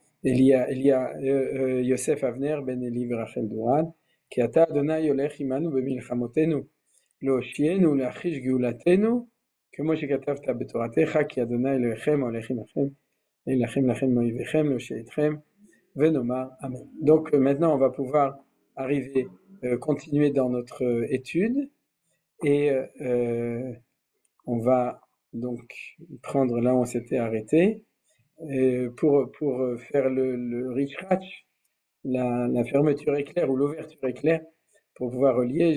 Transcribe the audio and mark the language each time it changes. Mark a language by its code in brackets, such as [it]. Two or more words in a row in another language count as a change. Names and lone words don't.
[he] יוסף אבנר בן אלי ורחל דורן, כי אתה אדוני הולך עמנו במלחמותינו להושיענו ולהחיש גאולתנו, כמו שכתבת בתורתך, כי אדוני אלוהיכם הולך עמכם להילחם לכם מאויביכם להושיע אתכם ונאמר, Amen. [fr] Donc maintenant, on va pouvoir arriver, continuer dans notre étude et on va donc prendre là où on s'était arrêté pour faire le Richrach, la fermeture éclair ou l'ouverture éclair, pour pouvoir relier.